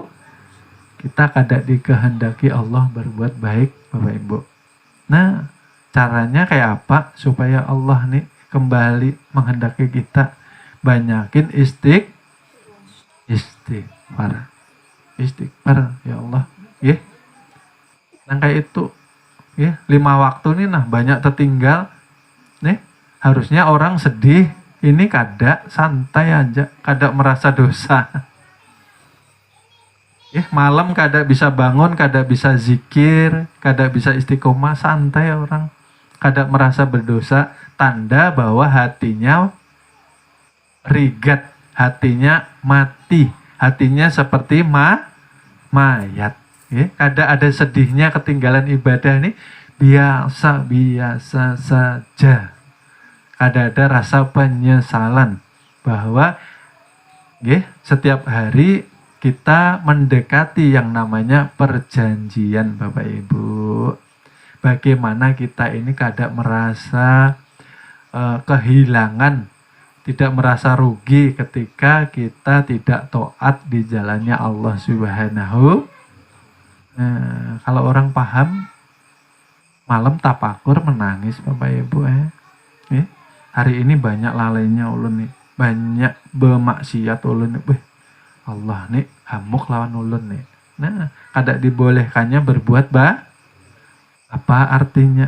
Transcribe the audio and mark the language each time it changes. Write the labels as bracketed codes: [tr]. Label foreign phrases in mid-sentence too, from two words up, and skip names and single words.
[id] Kita kada dikehendaki Allah berbuat baik, Bapak Ibu. Nah, caranya kayak apa supaya Allah nih kembali menghendaki kita? Banyakin istighfar, ya Allah, Nah kayak itu, 5 waktu nih nah banyak tertinggal, nih harusnya orang sedih, ini kada santai aja, kada merasa dosa. Malam kada bisa bangun, kada bisa zikir, kada bisa istiqomah, santai orang, kada merasa berdosa, tanda bahwa hatinya rigat, hatinya mati, hatinya seperti mayat. Kada ada sedihnya ketinggalan ibadah ini, biasa saja. Kada ada rasa penyesalan bahwa setiap hari kita mendekati yang namanya perjanjian, Bapak Ibu. Bagaimana kita ini kada merasa kehilangan, tidak merasa rugi ketika kita tidak taat di jalannya Allah Subhanahu. Kalau orang paham, malam tapakur menangis, Bapak Ibu. [bjn] Hari ini banyak lalainya ulun nih, banyak bermaksiat ulun nih. Allah nih hamuk lawan ulun nih. Nah, kada dibolehkannya berbuat apa artinya?